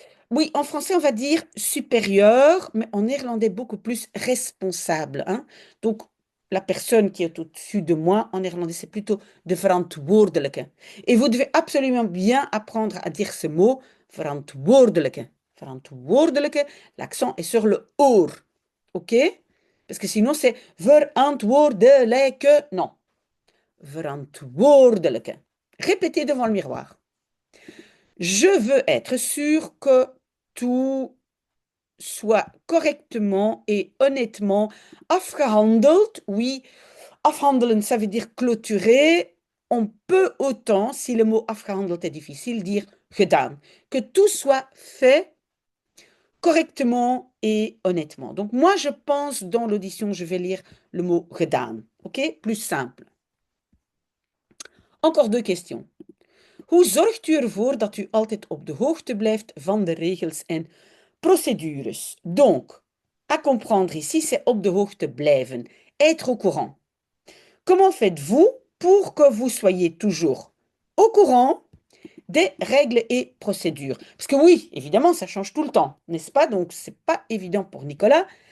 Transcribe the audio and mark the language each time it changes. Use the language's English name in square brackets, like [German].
[French] Oui, en français, on va dire supérieur, mais en néerlandais, beaucoup plus responsable, hein. Donc, la personne qui est au-dessus de moi, en néerlandais, c'est plutôt de verantwoordelijke. Et vous devez absolument bien apprendre à dire ce mot, verantwoordelijke. Verantwoordelijke, l'accent est sur le oor. OK? Parce que sinon, c'est verantwoordelijke. Non. Verantwoordelijke. Répétez devant le miroir. Je veux être sûr que tout soit correctement et honnêtement afgehandeld. Oui, afhandelen, ça veut dire clôturer. On peut autant, si le mot afgehandeld est difficile, dire gedaan. Que tout soit fait correctement et honnêtement. Donc moi, je pense dans l'audition, je vais lire le mot gedaan. OK? Plus simple. Encore deux questions. [Dutch] Hoe zorgt u ervoor dat u altijd op de hoogte blijft van de regels en procédures? [French] Donc, à comprendre ici, c'est op de hoogte blijven, être au courant. Comment faites-vous pour que vous soyez toujours au courant des règles et procédures? Parce que oui, évidemment, ça change tout le temps, n'est-ce pas? Donc, c'est pas évident pour Nicolas.